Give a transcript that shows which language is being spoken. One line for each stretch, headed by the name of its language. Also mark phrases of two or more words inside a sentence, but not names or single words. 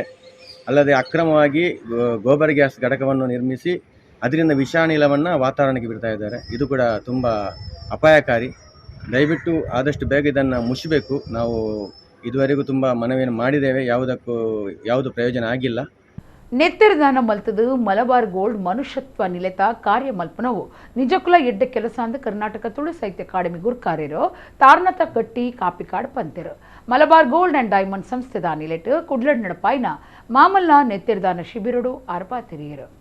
Kannada: ಅಲ್ಲದೆ ಅಕ್ರಮವಾಗಿ ಗೋಬರ್ ಗ್ಯಾಸ್ ಘಟಕವನ್ನು ನಿರ್ಮಿಸಿ ಅದರಿಂದ ವಿಷಾನಿಲವನ್ನು ವಾತಾವರಣಕ್ಕೆ ಬಿಡ್ತಾ ಇದ್ದಾರೆ. ಇದು ಕೂಡ ತುಂಬ ಅಪಾಯಕಾರಿ. ದಯವಿಟ್ಟು ಆದಷ್ಟು ಬೇಗ ಇದನ್ನು ಮುಚ್ಚಬೇಕು. ನಾವು ಇದುವರೆಗೂ ತುಂಬ ಮನವಿಯನ್ನು ಮಾಡಿದ್ದೇವೆ, ಯಾವುದು ಪ್ರಯೋಜನ ಆಗಿಲ್ಲ.
Tulu: ನೆತ್ತಿರದಾನ ಮಲ್ತದು ಮಲಬಾರ್ ಗೋಲ್ಡ್ ಮನುಷ್ಯತ್ವ ನಿಲೆತ ಕಾರ್ಯ ಮಲ್ಪನವು ನಿಜಕ್ಕುಲ ಎಡ್ಡೆ ಕೆಲಸ ಅಂದ ಕರ್ನಾಟಕ ತುಳು ಸಾಹಿತ್ಯ ಅಕಾಡೆಮಿ ಗುರ್ಕಾರ್ಯರು ತಾರ್ನತ ಕಟ್ಟಿ ಕಾಪಿಕಾಡ್ ಪಂತೆರು ಮಲಬಾರ್ ಗೋಲ್ಡ್ ಅಂಡ್ ಡೈಮಂಡ್ ಸಂಸ್ಥೆದ ನಿಲೆಟ್ ಕುಡ್ಲಡ್ ನಡಪಾಯಿನ ಮಾಮಲ್ಲ ನೆತ್ತಿರದಾನ ಶಿಬಿರಡು ಆರ್ಪಾತಿರಿಯರು.